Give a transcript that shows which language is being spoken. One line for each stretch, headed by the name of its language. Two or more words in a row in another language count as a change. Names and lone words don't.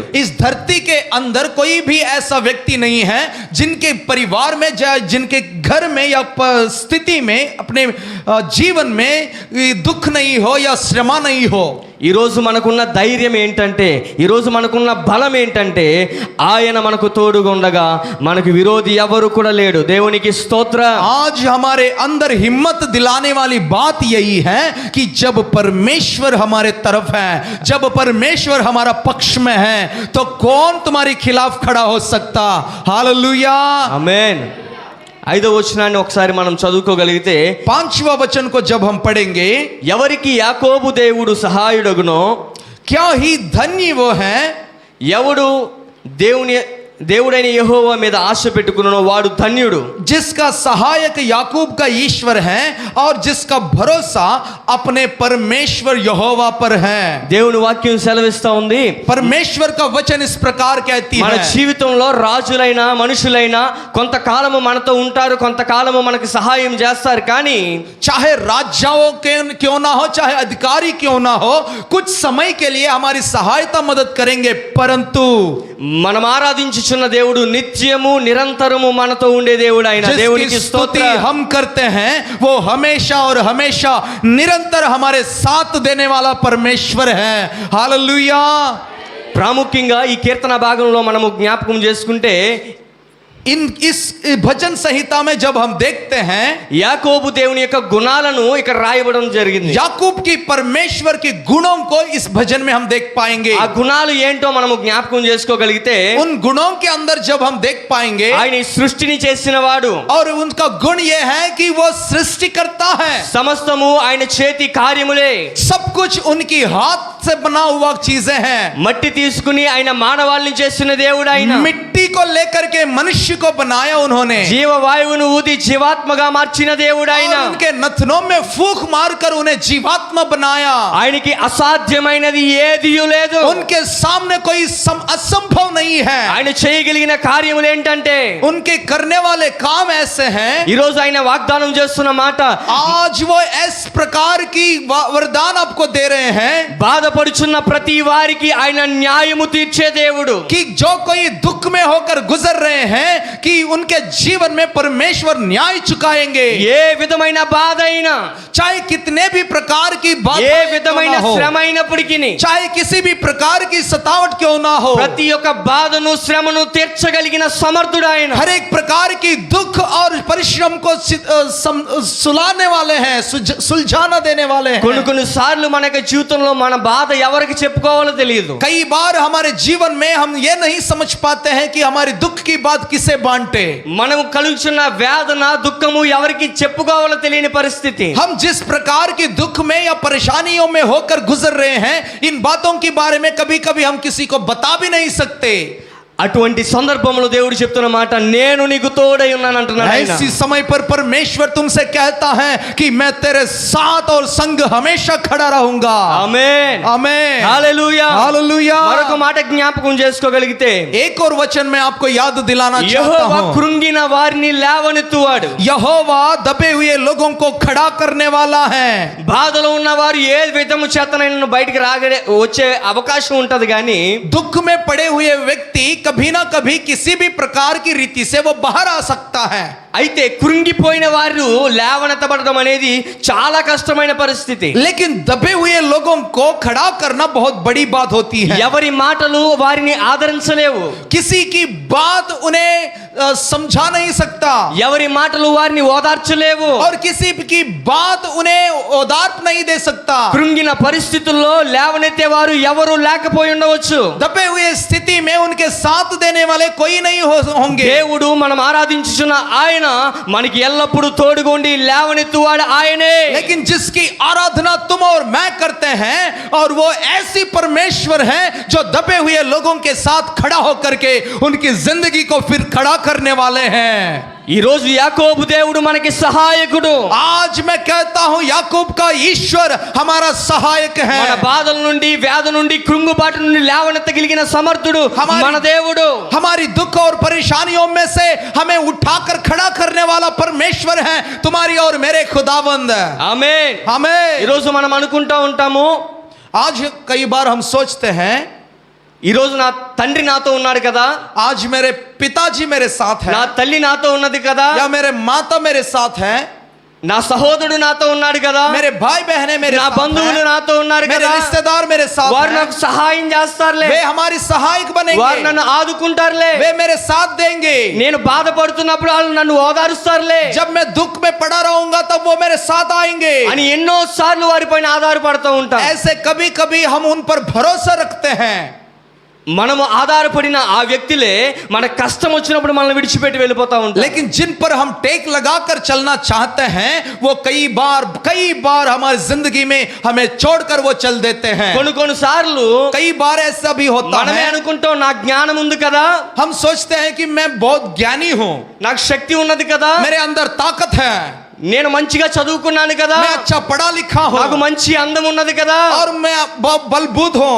Hindi: इस धरती के अंदर कोई भी ऐसा व्यक्ति नहीं है जिनके परिवार में, जिनके घर में या स्थिति में, अपने जीवन में दुख नहीं हो या श्रमा नहीं हो।
Telugu: ఈరోజు మనకున్న ధైర్యం ఏంటంటే, ఈరోజు మనకున్న బలం ఏంటంటే ఆయన మనకు తోడుగా ఉండగా మనకు విరోధి ఎవరు కూడా లేడు। దేవునికి స్తోత్ర।
Hindi: आज हमारे अंदर हिम्मत दिलाने वाली बात यही है कि जब परमेश्वर हमारे तरफ है, जब परमेश्वर हमारा पक्ष में है, तो कौन तुम्हारे खिलाफ खड़ा हो सकता? हालेलुया, आमेन।
Telugu: 5వ వచనాన్ని ఒకసారి మనం చదువుకోగలిగితే
Hindi: 5वां वचन को जब हम पढ़ेंगे,
Telugu: ఎవరికి యాకోబు దేవుడు సహాయుడగునో,
Hindi: क्या ही धन्य वो है,
Telugu: ఎవడు దేవుడైన యెహోవా మీద ఆశ పెట్టుకున్నానో వాడు ధన్యుడు।
Hindi: जिसका सहायक याकूब का ईश्वर है और जिसका भरोसा अपने परमेश्वर यहोवा पर है।
Telugu: దేవుని వాక్యం సెలవిస్తా ఉంది,
Hindi: परमेश्वर का वचन इस प्रकार कहती
Telugu: మన
Hindi: है,
Telugu: జీవితంలో రాజులైనా మనుషులైనా కొంతకాలము మనతో ఉంటారు, కొంతకాలము మనకు సహాయం చేస్తారు, కానీ
Hindi: चाहे राजाओं के क्यों ना हो, चाहे अधिकारी क्यों ना हो, कुछ समय के लिए हमारी सहायता मदद करेंगे, परंतु
Telugu: మనం ఆరాధించుచున్న దేవుడు నిత్యము నిరంతరము మనతో ఉండే దేవుడు ఆయన। దేవునికి
Hindi: जिसकी स्तुति
Telugu: స్తోత్రం।
Hindi: हम करते हैं वो हमेशा और हमेशा निरंतर हमारे साथ देने वाला परमेश्वर है। हालेलुया।
Telugu: ప్రాముఖ్యంగా ఈ కీర్తన భాగంలో మనము జ్ఞాపకం చేసుకుంటే
Hindi: इस भजन संहिता में जब हम देखते हैं
Telugu: యాకోబు దేవుని యొక్క గుణాలను ఇక్కడ రాయబడడం జరిగింది.
Hindi: याकूब की परमेश्वर के गुणों को इस भजन में हम देख पाएंगे.
Telugu: ఆ గుణాలు ఏంటో మనము జ్ఞాపకం చేసుకోగలిగితే
Hindi: उन गुणों के अंदर जब हम देख पाएंगे
Telugu: ఆయన ఈ సృష్టిని చేసిన వాడు,
Hindi: और उनका गुण ये है कि वो सृष्टि करता है.
Telugu: సమస్తము ఆయన చేతి కార్యములే.
Hindi: सब कुछ उनकी हाथ से बना हुआ चीजें हैं.
Telugu: మట్టి తీసుకుని ఆయన మానవాళిని చేసిన దేవుడు ఆయన.
Hindi: मिट्टी को लेकर के मनुष्य को बनाया उन्होंने.
Telugu: జీవవాయువును ఊది జీవాత్మగా మార్చిన దేవుడు ఆయన.
Hindi: और उनके नथनों में फूंक मारकर उन्हें जीवात्मा बनाया.
Telugu: ఆయనకి అసాధ్యమైనది ఏదీ లేదు.
Hindi: उनके सामने कोई असंभव नहीं है.
Telugu: ఆయన చేయగలిగిన కార్యములు ఏంటంటే
Hindi: उनके करने वाले काम ऐसे हैं.
Telugu: ఈ రోజు ఆయన వాగ్దానం చేస్తున్న మాట,
Hindi: आज वो इस प्रकार की वरदान आपको दे रहे हैं
Telugu: బాధపడుచున్న ప్రతి వారికి ఆయన న్యాయము తీర్చే దేవుడు.
Hindi: कि जो कोई दुख में होकर गुजर रहे हैं कि उनके जीवन में परमेश्वर न्याय चुकाएंगे.
Telugu: ఏ విధమైన బాధ అయినా,
Hindi: चाहे कितने भी प्रकार की
Telugu: ఏ
Hindi: बात
Telugu: విధమైన
Hindi: हो,
Telugu: శ్రమ అయినప్పటికీ,
Hindi: चाहे किसी भी प्रकार की सतावट क्यों ना हो,
Telugu: ప్రతి ఒక్క బాధను శ్రమను తీర్చగలిగిన సమర్థుడు ఆయన.
Hindi: हर एक प्रकार की दुख और परिश्रम को सुलाने वाले हैं, सुलझाना देने वाले हैं.
Telugu: కొన్ని సార్లు మన యొక్క జీవితంలో మన బాధ ఎవరికి చెప్పుకోవాలో తెలియదు.
Hindi: कई बार हमारे जीवन में हम ये नहीं समझ पाते हैं कि हमारी दुख की बात किसे बांटे.
Telugu: మనము కలుగుచున్న వేదన దుఃఖము ఎవరికి చెప్పుకోవాలో తెలియని పరిస్థితి.
Hindi: हम जिस प्रकार की दुख में या परेशानियों में होकर गुजर रहे हैं, इन बातों के बारे में कभी कभी हम किसी को बता भी नहीं सकते.
Telugu: అటువంటి సందర్భంలో దేవుడు చెప్తున్న మాట, నేను నీకు తోడై ఉన్నాను అంటున్నాడు ఆయన.
Hindi: ऐसी समय पर परमेश्वर तुमसे कहता है कि मैं तेरे साथ और संग हमेशा खड़ा रहूंगा.
Telugu: ఆమేన్,
Hindi: आमीन.
Telugu: హల్లెలూయా,
Hindi: हालेलुया.
Telugu: మరొక మాట జ్ఞాపకం చేసుకోగలిగితే,
Hindi: एक और वचन में आपको याद दिलाना चाहता
Telugu: యెహోవా
Hindi: हूं.
Telugu: కృంగిన వారిని లేవనెత్తువాడు.
Hindi: यहोवा दबे हुए लोगों को खड़ा करने वाला है.
Telugu: బాధలో ఉన్న వారు ఏ విధము చేతనైనా బయటికి వచ్చే అవకాశం ఉంటది కానీ,
Hindi: दुख में पड़े हुए व्यक्ति कभी ना कभी किसी भी प्रकार की रीति से वो बाहर आ सकता है.
Telugu: అయితే కృంగిపోయిన వారు లేవనెత్తబడడం అనేది చాలా కష్టమైన పరిస్థితి.
Hindi: लेकिन दबे हुए लोगों को खड़ा करना बहुत बड़ी बात होती है.
Telugu: ఎవరి మాటలు వారిని ఆదరించలేవు.
Hindi: किसी की बात उन्हें समझा नहीं सकता,
Telugu: ఎవరి మాటలు వారిని ఓదార్చలేవు.
Hindi: और किसी की बात उन्हें ओदार्प नहीं दे सकता.
Telugu: కృంగిన పరిస్థితుల్లో లేవనెత్తేవారు ఎవరు లేకపోయి ఉండవచ్చు.
Hindi: दबे हुए स्थिति में उनके साथ देने वाले कोई नहीं होंगे.
Telugu: దేవుడు మనం ఆరాధించుచున్న ఆయన మనకి ఎల్లప్పుడూ తోడుగుండి లేవనెత్తువాడు ఆయనే.
Hindi: लेकिन जिसकी आराधना तुम और मैं करते हैं, और वो ऐसी परमेश्वर है जो दबे हुए लोगों के साथ खड़ा होकर के उनकी जिंदगी को फिर खड़ा करने वाले हैं.
Telugu: ఈ రోజు యాకోబు దేవుడు మనకి సహాయకుడు.
Hindi: आज मैं कहता हूं याकूब का ईश्वर हमारा सहायक है.
Telugu: మన బాధల నుండి, వ్యాధి నుండి, కృంగుబాటు నుండి లేవనెత్తగలిగిన సమర్థుడు మన దేవుడు.
Hindi: हमारी दुख और परेशानियों में से हमें उठाकर खड़ा करने वाला परमेश्वर है, तुम्हारी और मेरे खुदावंद.
Telugu: ఆమేన్. ఈ
Hindi: हमें
Telugu: రోజు మనం అనుకుంటా ఉంటాము,
Hindi: आज कई बार हम सोचते हैं,
Telugu: ఈ రోజు నా తండ్రి నాతో ఉన్నాడు కదా,
Hindi: आज मेरे पिताजी मेरे साथ
Telugu: నా
Hindi: है,
Telugu: తల్లి నాతో ఉన్నది కదా,
Hindi: या मेरे माता मेरे साथ है,
Telugu: నా సహోదరుడు నాతో ఉన్నాడు కదా,
Hindi: मेरे भाई बहनें मेरे
Telugu: నా
Hindi: साथ
Telugu: బంధువులు
Hindi: हैं,
Telugu: నాతో ఉన్నారు
Hindi: मेरे
Telugu: కదా,
Hindi: रिश्तेदार मेरे साथ
Telugu: వారు
Hindi: हैं,
Telugu: నాకు సహాయం చేస్తారులే,
Hindi: वे हमारी सहायक
Telugu: వారు
Hindi: बनेंगे,
Telugu: నన్ను ఆదుకుంటారులే,
Hindi: वे मेरे साथ देंगे.
Telugu: నేను బాధపడుతున్నప్పుడు వాళ్ళు నన్ను ఓదారుస్తారులే
Hindi: जब मैं दुख में पड़ा रहूंगा तब वो मेरे साथ आएंगे.
Telugu: అని ఎన్నో సార్లు వారిపైన ఆధారపడుతూ ఉంటాం.
Hindi: ऐसे कभी कभी हम उन पर भरोसा रखते हैं.
Telugu: మనము ఆధారపడిన ఆ వ్యక్తులే మన కష్టం వచ్చినప్పుడు మనల్ని విడిచిపెట్టి వెళ్ళిపోతా ఉంటారు.
Hindi: लेकिन जिन पर हम टेक लगाकर चलना चाहते हैं, वो कई बार हमारी जिंदगी में हमें छोड़कर वो चल देते हैं.
Telugu: కొన్ని సార్లు
Hindi: कई बार ऐसा भी होता
Telugu: మనమే
Hindi: है,
Telugu: అనుకుంటాం, నా జ్ఞానం ఉంది కదా,
Hindi: हम सोचते हैं कि मैं बहुत ज्ञानी हूं,
Telugu: నాకు శక్తి ఉన్నది కదా,
Hindi: मेरे अंदर ताकत है,
Telugu: నేను మంచిగా చదువుకున్నాను కదా,
Hindi: मैं अच्छा पढ़ा लिखा
Telugu: నాకు
Hindi: हूं,
Telugu: మంచి అందం ఉన్నది కదా,
Hindi: और मैं बलबूत हूं,